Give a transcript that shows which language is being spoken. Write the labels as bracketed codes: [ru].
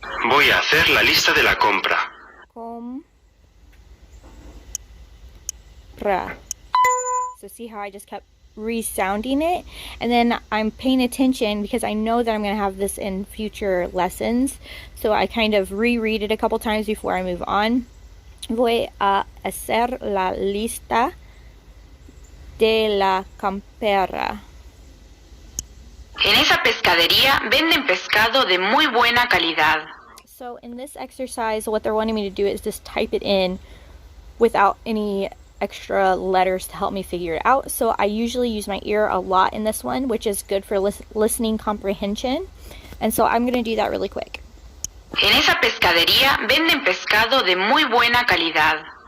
[es] Voy a hacer la lista de la compra. compra. [en] So see how I just kept resounding it, and then I'm paying attention because I know that I'm going to have this in future lessons, so I kind of reread it a couple times before I move on. [es] Voy a hacer la lista de la compra. En esa pescadería venden pescado de muy buena calidad. [en] So in this exercise, what they're wanting me to do is just type it in without any extra letters to help me figure it out. So I usually use my ear a lot in this one, which is good for listening comprehension. And so I'm going to do that really quick. [es] En esa pescadería venden pescado de muy buena calidad.